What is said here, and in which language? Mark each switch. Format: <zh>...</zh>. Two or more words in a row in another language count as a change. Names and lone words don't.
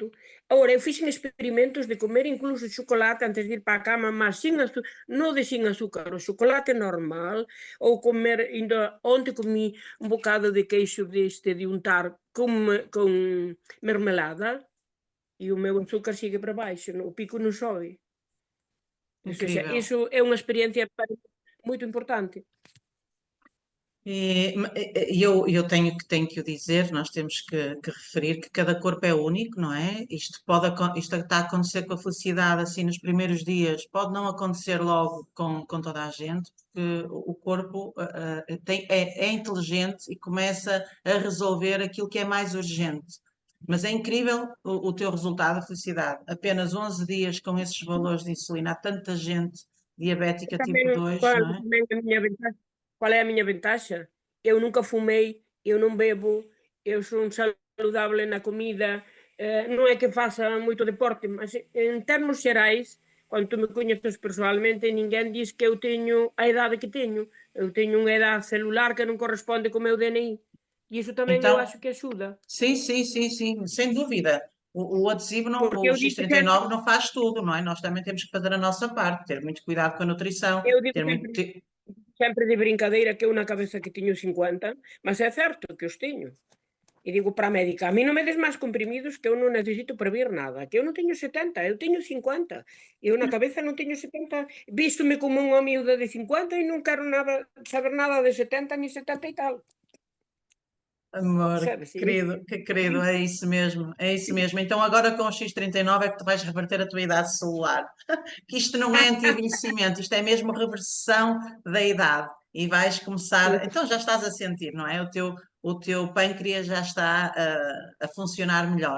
<gl>Agora, eu fixen experimentos de comer incluso chocolate antes de ir para a cama, mas non de sin azúcar, o chocolate normal, ou comer, onte comí un bocado de queixo de untar con mermelada, e o meu azúcar sigue para baixo, o pico non sobe.</gl> <pt>Ou seja, incrível.</pt> <gl>iso é unha experiencia moito importante.</gl> <pt>E eu tenho que o dizer, nós temos que referir que cada corpo é único, não é? Isto está a acontecer com a felicidade assim nos primeiros dias, pode não acontecer logo com toda a gente, porque o corpo é inteligente e começa a resolver aquilo que é mais urgente. Mas é incrível o teu resultado, a felicidade. Apenas 11 dias com esses valores de insulina, há tanta gente diabética</pt> <gl>Tamén,</gl> <pt>tipo 2, não é?</pt> <gl>tamén a miña ventaxa. Qual é a miña ventaxa? Eu nunca fumei, eu non bebo, eu son saludable na comida, non é que faça moito deporte, mas en termos xerais, cando tú me coñeces persoalmente, ninguén dis que eu teño a idade que teño. Eu teño unha idade celular que non corresponde co meu DNI. E iso tamén eu</gl> <pt>Então,</pt> <gl>acho que axuda.</gl> <pt>sim, sem dúvida. O adesivo, não, Porque o eu digo sempre, X39 não faz tudo, não é? Nós também temos que fazer a nossa parte, ter muito cuidado com a nutrição, eu digo ter muito.</pt> <gl>sempre, sempre de brincadeira que eu na cabeza que teño 50, mas é certo que os teño. E digo para a médica: "A mí non me des máis comprimidos que eu non necesito para vir nada, que eu non teño 70, eu teño 50. Eu na cabeza non teño 70, vístome como unha miúda de 50 e non quero saber nada de 70 nin 70 e tal",</gl> <pt>Amor,</pt> <gl>sabes?</gl> <pt>que querido, é isso mesmo, é isso mesmo. Então agora com o X39 é que tu vais reverter a tua idade celular. Que isto não é anti-envelhecimento, isto é mesmo reversão da idade. E vais começar, então já estás a sentir, não é? O teu pâncreas já está a funcionar melhor.</pt>